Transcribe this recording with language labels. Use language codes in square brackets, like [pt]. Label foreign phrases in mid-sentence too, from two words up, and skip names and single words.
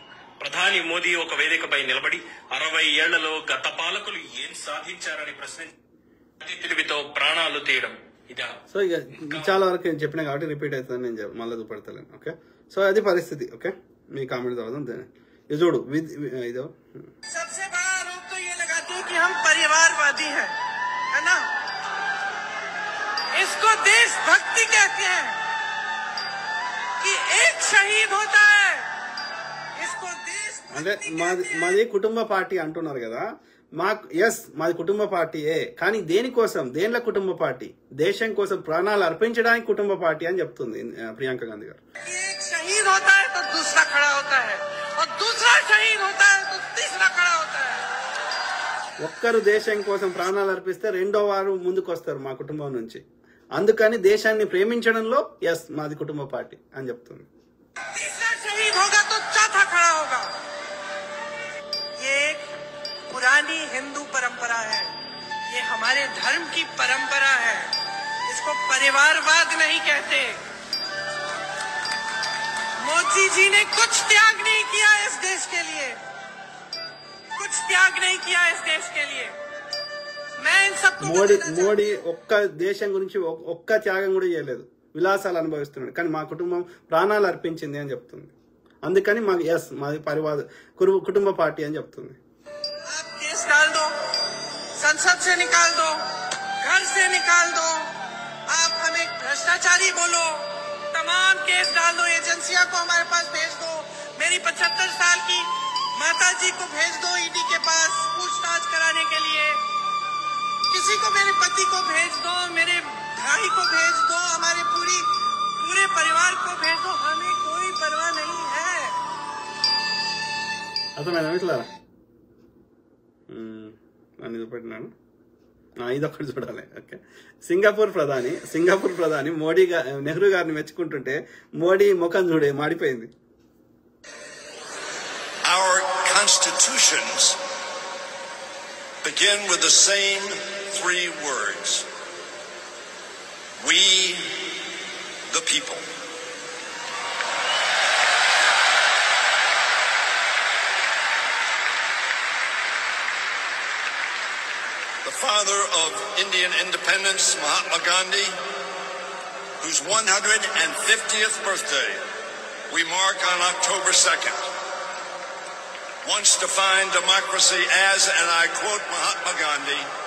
[te] ప్రధాని మోదీ ఒక వేదికపై నిలబడి 60 ఏళ్లలో గత పాలకులు ఏం సాధించారని ప్రశ్నించి తెలివితో ప్రాణాలు తీయడం ఇదా? సో ఇక చాలా వరకు నేను చెప్పినా కాబట్టి రిపీట్ అవుతుంది, నేను మళ్ళీ చూపెడతలేను. ఓకే, సో అది పరిస్థితి. ఓకే, మీ కామెంట్ చదువుదాం. ఇది చూడు, ఇదో [hi] सबसे बड़ा आरोप तो ये लगाते हैं कि हम परिवारवादी हैं, है ना? इसको देशभक्ति कहते हैं कि एक शहीद होता है, इसको [te] అంటే [hi] देशभक्ति [te] మాది కుటుంబ పార్టీ అంటున్నారు కదా. మాది కుటుంబ పార్టీయే, కానీ దేనికోసం, దేనిలో కుటుంబ పార్టీ? దేశం కోసం ప్రాణాలు అర్పించడానికి కుటుంబ పార్టీ అని చెప్తుంది ప్రియాంక గాంధీ గారు. [hi] एक शहीद होता है तो दूसरा खड़ा होता है, और दूसरा शहीद होता है तो तीसरा खड़ा होता है. [te] ఒక్కరు దేశం కోసం ప్రాణాలు అర్పిస్తే రెండో వారు ముందుకు వస్తారు మా కుటుంబం నుంచి. అందుకని దేశాన్ని ప్రేమించడంలో మాది కుటుంబ పార్టీ అని చెప్తుంది. [hi] तीसरा शहीद होगा तो चौथा खड़ा होगा. ये एक पुरानी हिंदू परंपरा है, ये हमारे धर्म की परंपरा है, इसको परिवारवाद नहीं कहते. मोदी जी ने कुछ त्याग नहीं किया इस देश के लिए, कुछ त्याग नहीं किया इस देश के लिए. मैं इन सबको [te] మోడీ ఒక్క దేశం గురించి ఒక్క త్యాగం కూడా చేయలేదు, విలాసాలు అనుభవిస్తున్నాడు, కానీ మా కుటుంబం ప్రాణాలు అర్పించింది అని చెప్తుంది. అందుకని మాకు మాది కుటుంబ పార్టీ అని చెప్తుంది. [hi] आप केस डाल दो, संसद से निकाल दो, घर से निकाल दो, आप हमें भ्रष्टाचारी बोलो, तमाम केस डाल दो, एजेंसियां को हमारे पास भेज दो, मेरी 75 साल की माता जी को भेज दो ईडी के पास पूछताछ कराने के लिए, किसी को, मेरे पति को भेज दो, मेरे भाई को भेज दो, हमारे पूरे परिवार को भेज दो, हमें कोई परवाह नहीं है. [te] అర్థమైనా ఇట్లా అని చూపెట్టినాను. ఇదొక్కటి చూడాలి. ఓకే, సింగపూర్ ప్రధాని మోడీ నెహ్రూ గారిని మెచ్చుకుంటుంటే మోడీ ముఖం చూడే మాడిపోయింది. [en] Our constitutions begin with the same 3 words. We, the people. The father of Indian independence, Mahatma Gandhi, whose 150th birthday we mark on October 2nd, once defined democracy as, and I quote Mahatma Gandhi,